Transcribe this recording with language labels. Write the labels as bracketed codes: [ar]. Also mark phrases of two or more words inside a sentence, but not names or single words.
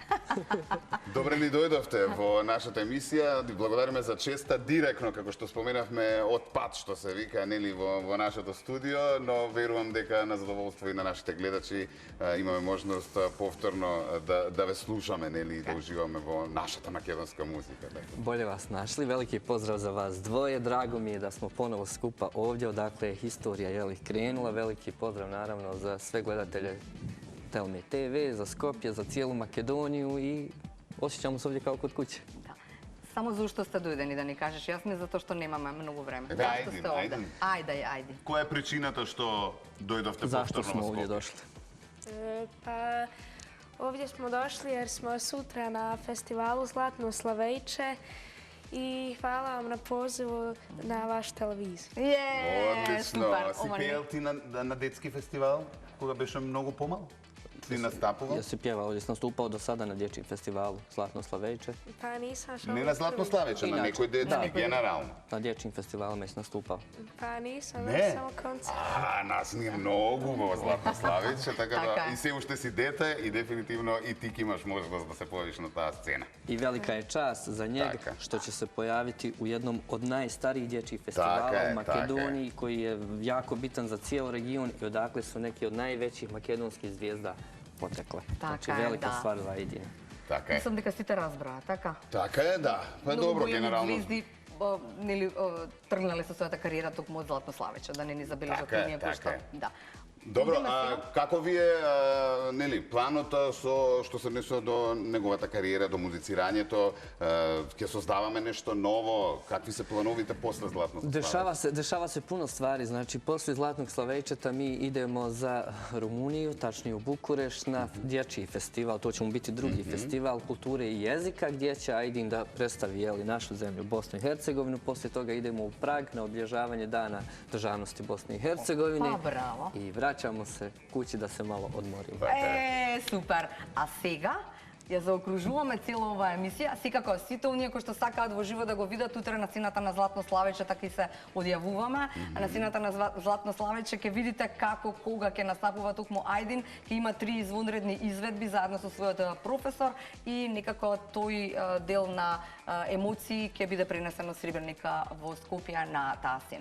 [mk] Добре ни дојдовте во нашата емисија. Ви благодариме за честа директно директно, како што споменавме, од пат, што се вика, нели, во нашето студио, но верувам дека на задоволство и на нашите гледачи имаме можност повторно да ве слушаме, нели, и да уживаме во нашата македонска музика. [bs] Bolje vas našli. Veliki pozdrav za vas dvoje. Drago mi je da smo ponovo skupa ovdje, odakle je historija krenula. Veliki pozdrav naravno za sve gledatelje Telme TV, za Skopje, za cijelu Makedoniju i osjećamo se ovdje kao kod kuće. [mk] Само зашто сте дојдени да ни кажеш, јасме затоа што немаме многу време. Ајде, Зашто сте овде? Ајде. Која е причината што дојдовте [bs] Zašto [mk] повторно [bs] smo [mk] во [bs] ovdje [mk] Скопје? [bs] došli? Pa ovdje smo došli jer smo sutra na festivalu Zlatno Slavejče i hvala vam na pozivu na vaš televiziju. [mk] Одлично. супер. Си Ова пеел ти на детски фестивал, кога беше многу помал? Си настапувал? [bs] Ja se pjevao, ovdje sam nastupao do sada na dječjem festivalu Zlatno Slavejče. Pa nisam šao. [mk] Не на Златно Славече, на некој детски, генерално. [bs] Na dječjim festivalima sam nastupao. Pa nisam, Ne. samo koncert. [mk] Нас ни е многу во Златно Славече, така Така да е. и се уште си дете и дефинитивно и ти ќе имаш можност да се појавиш на таа сцена. [bs] I velika je čast za njega [mk] Taka. [bs] što će se pojaviti u jednom od najstarijih dječjih festivala [mk] Taka je, [bs] u Makedoniji koji je jako bitan za cijel region i odakle su neki od najvećih makedonskih zvijezda potekle. Znači [mk] Така е, [bs] velika [mk] да. [bs] stvar za Aidija. [mk] Така е. Мислам дека сите разбраа, така? Така е, да. Па Многу добро, големи генерално. звезди нели тргнале со својата кариера токму од Златно Славече, да не ни забележат Така е, оние кои така што... е. Да. Добро, Идеме сега. како ви е нели планот што се однесува до неговата кариера, до музицирањето? Ќе создаваме нешто ново? Какви се плановите после Златно Славече? [bs] Dešava se puno stvari, znači poslije Zlatnog Slavejčeta mi idemo za Rumuniju, tačnije u Bukureš, na dječji festival, to će mu biti drugi festival kulture i jezika gdje će Aidin da predstavi našu zemlju, Bosnu i Hercegovinu. Poslije toga idemo u Prag na obilježavanje Dana državnosti Bosne i Hercegovine. Pa, bravo. I vraćamo se kući da se malo odmorimo. [mk] Супер. А сега ја заокружуваме цела оваа емисија. Секако сите оние кои што сакаат во живо да го видат утре на сцената на Златно Славече, така и се одјавуваме. На сцената на Златно Славече ќе видите како, кога ќе настапува токму Ајдин, ќе има 3 извонредни изведби заедно со својот професор и некако тој дел на емоции ќе биде пренесено Сребреника во Скопје на таа сцена.